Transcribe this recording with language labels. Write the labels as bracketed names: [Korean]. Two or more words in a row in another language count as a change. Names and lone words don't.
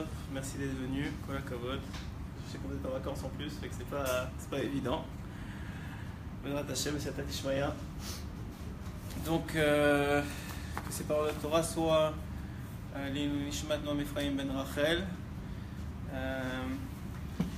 [French] Merci d'être venus. [Hebrew] כל הכבוד. [French] Je sais que vous êtes en vacances en plus, fait que c'est pas évident. [Hebrew] בעזרת השם, סייעתא דשמיא. [French] Donc, que ces paroles de Torah soient l'Ishmat Noam Ephraim ben Rachel.